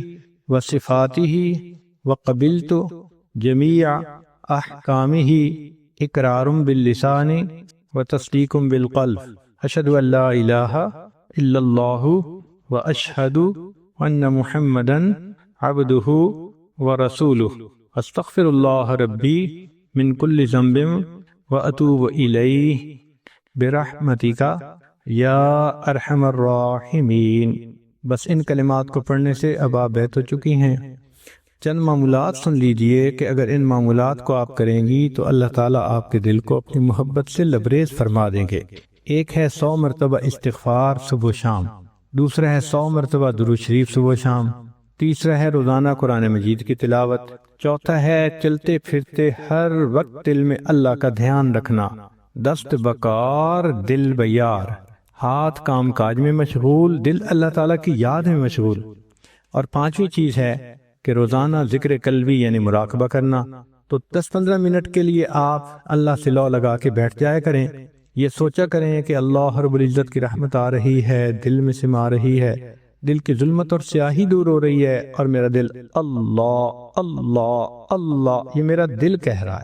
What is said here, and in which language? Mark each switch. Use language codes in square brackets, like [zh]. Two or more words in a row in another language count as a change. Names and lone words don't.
[ar] وصفاتہ وقبلت جمیع احکامہ، اقرار باللسان وتصدیق بالقلب، اشہد ان لا الہ الا اللہ واشہد ان محمدا عبدہ ورسولہ، استغفر اللہ ربی من کل ذنب واتوب الیہ برحمتک یا ارحم الراحمین۔ [ur] بس ان کلمات کو پڑھنے سے اب آپ بیت ہو چکی ہیں۔ چند معمولات سن لیجئے کہ اگر ان معمولات کو آپ کریں گی تو اللہ تعالیٰ آپ کے دل کو اپنی محبت سے لبریز فرما دیں گے۔ ایک ہے 100 مرتبہ استغفار صبح و شام، دوسرا ہے 100 مرتبہ درود شریف صبح و شام، تیسرا ہے روزانہ قرآن مجید کی تلاوت، چوتھا ہے چلتے پھرتے ہر وقت دل میں اللہ کا دھیان رکھنا، [fa] دست بکار دل بیار، [ur] ہاتھ کام کاج میں مشغول، دل اللہ تعالیٰ کی یاد میں مشغول۔ اور پانچویں چیز ہے کہ روزانہ ذکر قلبی یعنی مراقبہ کرنا۔ تو 10-15 منٹ کے لیے آپ اللہ سے لو لگا کے بیٹھ جایا کریں، یہ سوچا کریں کہ اللہ رب العزت کی رحمت آ رہی ہے، دل میں سما رہی ہے، دل کی ظلمت اور سیاہی دور ہو رہی ہے، اور میرا دل اللہ اللہ اللہ، یہ میرا دل کہہ رہا ہے۔